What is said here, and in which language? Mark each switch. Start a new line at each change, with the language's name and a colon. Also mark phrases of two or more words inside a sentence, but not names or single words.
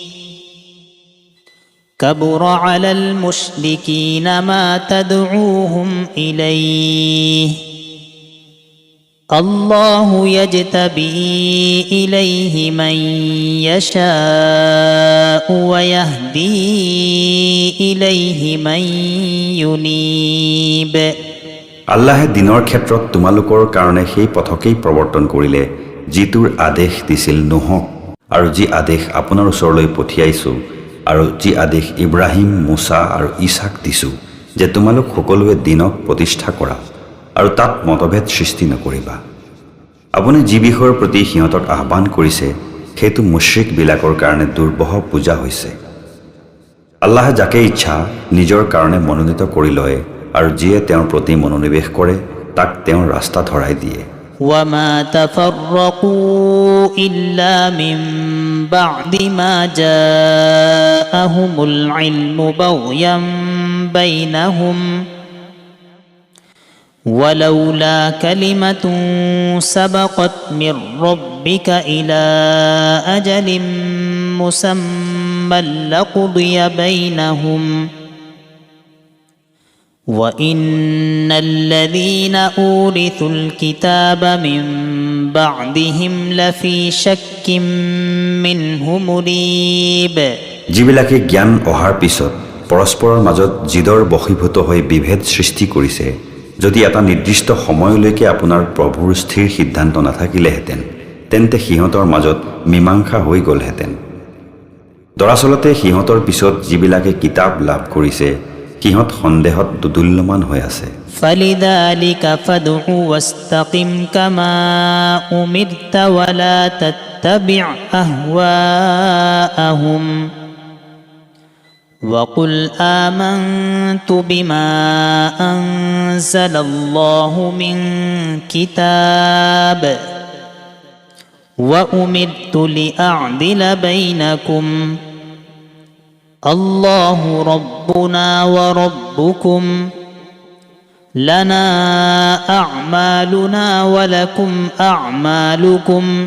Arabic: كبر على المشركين ما تدعوهم إليه الله يجتبي إليه من يشاء ويهدي إليه من ينيب
Assamese: আল্লাহে দিনৰ ক্ষেত্ৰত তোমালোকৰ কাৰণে সেই পথকেই প্ৰৱৰ্তন কৰিলে যিটোৰ আদেশ দিছিল নোহক আৰু যি আদেশ আপোনাৰ ওচৰলৈ পঠিয়াইছোঁ আৰু যি আদেশ ইব্ৰাহিম মুছা আৰু ইছাক দিছোঁ যে তোমালোক সকলোৱে দিনক প্ৰতিষ্ঠা কৰা আৰু তাত মতভেদ সৃষ্টি নকৰিবা আপুনি যি বিষয়ৰ প্ৰতি সিহঁতক আহ্বান কৰিছে সেইটো মুশ্ৰিকবিলাকৰ কাৰণে দুৰ্বহ পূজা হৈছে আল্লাহে যাকে ইচ্ছা নিজৰ কাৰণে মনোনীত কৰি লয় আৰু যিয়ে তেওঁৰ প্ৰতি মনোনিৱেশ কৰে তাক তেওঁৰ ৰাস্তা ধৰাই দিয়ে
Arabic: وما تفرقوا إلا من بعد ما جاءهم العلم بغيا بينهم ولولا كلمة سبقت من ربك إلى أجل مسمى لقضي بينهم وإن الذين أورثوا الكتاب من بعدهم لفي شك منه مريب
Assamese: যিবিলাকে জ্ঞান অহাৰ পিছত পৰস্পৰৰ মাজত জিদৰ বশীভূত হৈ বিভেদ সৃষ্টি কৰিছে যদি এটা নিৰ্দিষ্ট সময়লৈকে আপোনাৰ প্ৰভুৰ স্থিৰ সিদ্ধান্ত নাথাকিলেহেঁতেন তেন্তে সিহঁতৰ মাজত মীমাংসা হৈ গ'লহেঁতেন দৰাচলতে সিহঁতৰ পিছত যিবিলাকে কিতাপ লাভ কৰিছে সিহঁত সন্দেহত দুদুল্যমান হৈ আছে
Arabic: فلذلك فادع واستقم كما أمرت ولا تتبع أهواءهم وقل آمنت بما أنزل الله من كتاب وأمرت لأعدل بينكم الله ربنا وربكم لنا أعمالنا ولكم أعمالكم